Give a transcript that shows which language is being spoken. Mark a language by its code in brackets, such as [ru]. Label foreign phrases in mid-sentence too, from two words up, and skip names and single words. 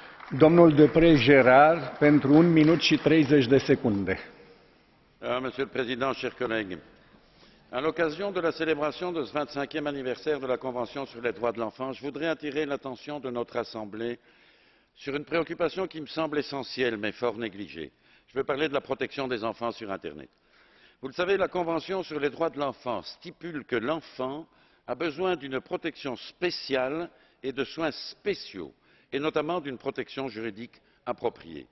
[ro] Domnul Deprez Gérard, pentru 1 minut și 30 de secunde. [fr] Monsieur le Président, chers collègues, à l'occasion de la célébration de ce 25e anniversaire de la Convention sur les droits de l'enfant, je voudrais attirer l'attention de notre Assemblée sur une préoccupation qui me semble essentielle mais fort négligée. Je veux parler de la protection des enfants sur Internet. Vous le savez, la Convention sur les droits de l'enfant stipule que l'enfant a besoin d'une protection spéciale et de soins spéciaux, et notamment d'une protection juridique appropriée.